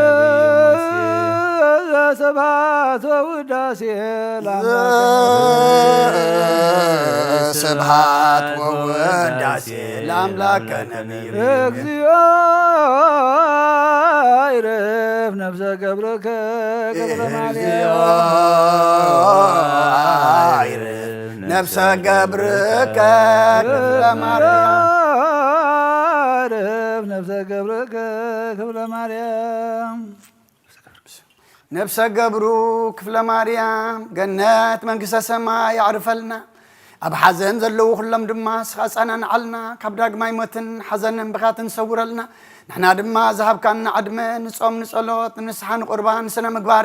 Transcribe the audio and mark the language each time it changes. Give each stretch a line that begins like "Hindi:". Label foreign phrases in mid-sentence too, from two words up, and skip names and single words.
Geez: ስብሐት ወውዳሴ ስብሐት ወውዳሴ ለአምላከ ነቢይ እግዚኦ ይረፍ ነፍሰ ገብርከ ገብረ ማርያም ነፍሰ ገብርከ ክፍለ ማርያም ነፍሰ ገብርከ ክፍለ ማርያም ነፍሰ ገብሩ ክፍለ ማርያም ገነት መንግሥተ ሰማይ ያዕርፈልና
Tigrinya: ኣብ ሓዘን ዘለዉ ኩሎም ድማ ስኻፃናን ዓልና ካብ ዳግማይ ሞትን ሓዘንን ብኻትን ሰውረልና ንሕና ድማ ዝሃብካና ዕድመ ንጾም ንጸሎት ንስሓ ንቁርባን ስነ ምግባር